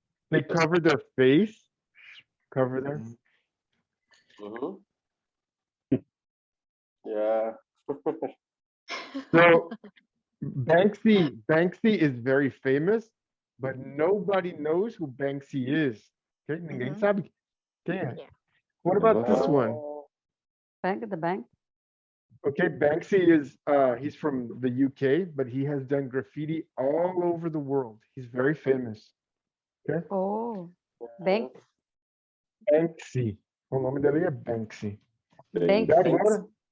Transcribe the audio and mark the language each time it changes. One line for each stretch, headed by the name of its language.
English: They cover their face, cover their. Yeah. So Banksy is very famous, but nobody knows who Banksy is.
Portuguese: Okay, ninguém sabe quem é.
English: What about this one? The bank. Okay, Banksy is he's from the UK, but he has done graffiti all over the world. He's very famous. Okay. Oh, Banks.
Portuguese: Banksy. O nome dele é Banksy.
English: Banksy.